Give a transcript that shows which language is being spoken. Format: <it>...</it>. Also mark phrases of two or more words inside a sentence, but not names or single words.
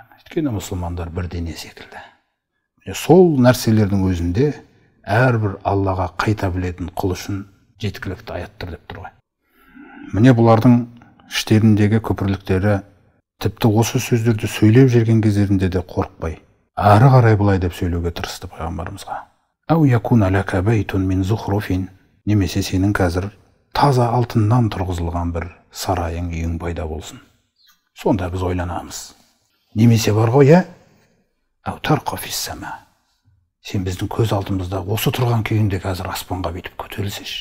<kk>Өйткені мұсылмандар бір дене секілді. Сол нәрселердің өзінде әрбір Аллаға қайта білетін құл үшін жеткілікті аяттар деп тұр ғой. Міне бұлардың іштеріндегі көпірліктері тіпті осы сөздерді сөйлеп жүрген кездерінде де қорықпай, ары қарай былай деп сөйлеуге тырысты пайғамбарымызға.</kk> <ar>أو يكون لك بيت من زخرف,</ar> <kk>немесе сенің қазір таза алтыннан тұрғызылған бір сарайың, үйің пайда болсын. Сонда біз ойланамыз. Немесе бар ғой,</kk> <ar>أو ترقى في السماء.</ar> <kk>Сен біздің көз алдымызда осы тұрған күйінде қазір аспанға бүйтіп көтерілсеш.</kk>